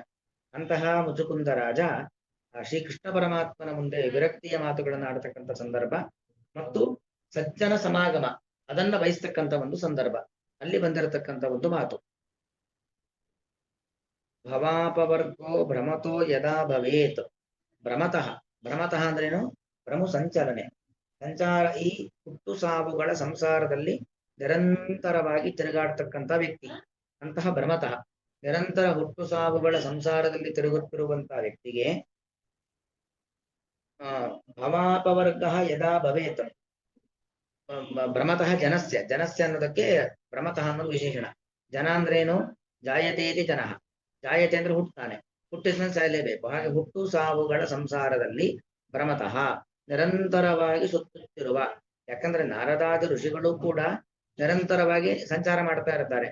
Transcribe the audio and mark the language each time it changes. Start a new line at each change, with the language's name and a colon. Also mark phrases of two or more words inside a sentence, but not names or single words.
Kannada: ಅಂತಹ ಮುಚುಕುಂದ ರಾಜ ಶ್ರೀಕೃಷ್ಣ ಪರಮಾತ್ಮನ ಮುಂದೆ ವಿರಕ್ತಿಯ ಮಾತುಗಳನ್ನು ಆಡತಕ್ಕಂಥ ಸಂದರ್ಭ ಮತ್ತು ಸಜ್ಜನ ಸಮಾಗಮ ಅದನ್ನ ಬಯಸ್ತಕ್ಕಂಥ ಒಂದು ಸಂದರ್ಭ, ಅಲ್ಲಿ ಬಂದಿರತಕ್ಕಂಥ ಒಂದು ಮಾತು.
Sanskrit: ಭವಾಪವರ್ಗೋ ಭ್ರಮತೋ ಯದಾ ಭವೇತ್.
Kannada: ಭ್ರಮತಃ ಅಂದ್ರೇನು? ಭ್ರಮು ಸಂಚಲನೆ, ಸಂಚಾರ. ಈ ಹುಟ್ಟು ಸಾವುಗಳ ಸಂಸಾರದಲ್ಲಿ ನಿರಂತರವಾಗಿ ತಿರುಗಾಡ್ತಕ್ಕಂಥ ವ್ಯಕ್ತಿ ಅಂತಹ ಭ್ರಮತಃ. ನಿರಂತರ ಹುಟ್ಟು ಸಾವುಗಳ ಸಂಸಾರದಲ್ಲಿ ತಿರುಗುತ್ತಿರುವಂತಹ ವ್ಯಕ್ತಿಗೆ
Sanskrit: ಭವಾಪವರ್ಗ ಯದಾ ಭವೇತ್. ಭ್ರಮತಃ ಜನಸ್ಯ
Kannada: ಅನ್ನೋದಕ್ಕೆ ಭ್ರಮತಃ ಅನ್ನೋದು ವಿಶೇಷಣ. ಜನ ಅಂದ್ರೇನು?
Sanskrit: ಜಾಯತೇತಿ ಜನಃ.
Kannada: ಜಾಯತೆ ಅಂದ್ರೆ ಹುಟ್ಟುತ್ತಾನೆ, ಹುಟ್ಟಿದ್ಮೇಲೆ ಸಾಯಲೇಬೇಕು. ಹಾಗೆ ಹುಟ್ಟು ಸಾವುಗಳ ಸಂಸಾರದಲ್ಲಿ ಭ್ರಮತಃ ನಿರಂತರವಾಗಿ ಸುತ್ತುತ್ತಿರುವ. ಯಾಕಂದ್ರೆ ನಾರದಾದಿ ಋಷಿಗಳು ಕೂಡ ನಿರಂತರವಾಗಿ ಸಂಚಾರ ಮಾಡ್ತಾ ಇರ್ತಾರೆ.